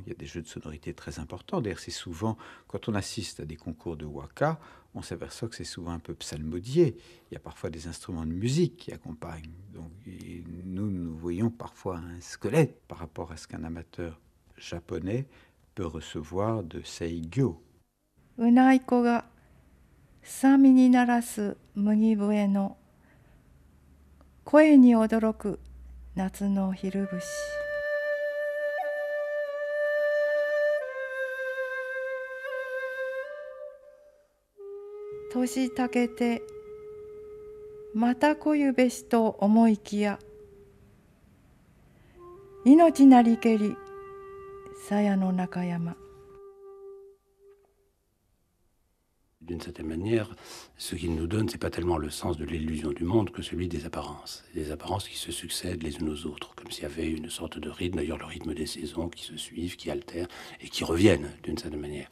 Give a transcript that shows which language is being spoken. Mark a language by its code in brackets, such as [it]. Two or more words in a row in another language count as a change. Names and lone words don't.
[fr] Il y a des jeux de sonorité très importants. D'ailleurs, c'est souvent, quand on assiste à des concours de waka, on s'aperçoit que c'est souvent un peu psalmodié. Il y a parfois des instruments de musique qui accompagnent. Donc, nous voyons parfois un squelette par rapport à ce qu'un amateur japonais peut recevoir de Seigyo. [ja] うない子がさみに鳴らす麦笛の声に驚く夏の昼節。年たけてまた来ゆべしと思いきや、命なりけり鞘の中山。 [fr] D'une certaine manière, ce qu'il nous donne, c'est pas tellement le sens de l'illusion du monde que celui des apparences. Des apparences qui se succèdent les unes aux autres, comme s'il y avait une sorte de rythme, d'ailleurs le rythme des saisons qui se suivent, qui altèrent et qui reviennent d'une certaine manière.